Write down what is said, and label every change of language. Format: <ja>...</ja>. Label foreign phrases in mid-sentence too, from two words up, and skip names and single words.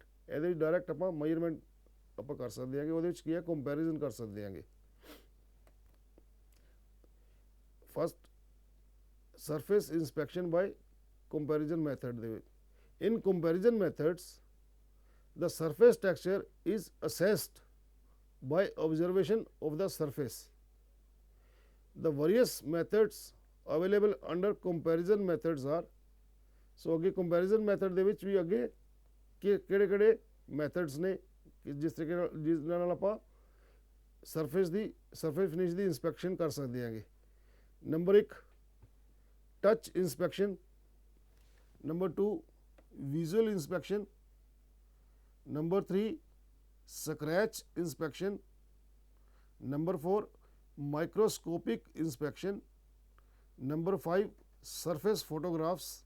<pa>ਇਹਦੇ ਵਿੱਚ ਡਾਇਰੈਕਟ ਆਪਾਂ ਮੇਜਰਮੈਂਟ ਆਪਾਂ ਕਰ ਸਕਦੇ ਹਾਂਗੇ, ਉਹਦੇ ਵਿੱਚ ਕੀ ਹੈ ਕੰਪੈਰੀਜ਼ਨ ਕਰ ਸਕਦੇ ਹਾਂਗੇ.</pa> <en>first surface inspection by comparison method</en> <pa>ਦੇ ਵਿੱਚ.</pa> <en>in comparison methods the surface texture is assessed by observation of the surface. The various methods available under comparison methods are, so</en> <pa>ਅੱਗੇ</pa> <en>comparison method</en> <pa>ਦੇ ਵਿੱਚ ਵੀ ਅੱਗੇ ਕਿਹੜੇ methods ਨੇ ਜਿਸ ਤਰੀਕੇ ਨਾਲ ਜਿਸ ਨਾਲ ਆਪਾਂ</pa> <en>surface finish</en> <pa>ਦੀ inspection ਕਰ ਸਕਦੇ ਹਾਂਗੇ.</pa> <en>ਨੰਬਰ 1 touch inspection, number 2 visual inspection, number 3 scratch inspection, number 4 microscopic inspection, number 5 surface photographs,</en>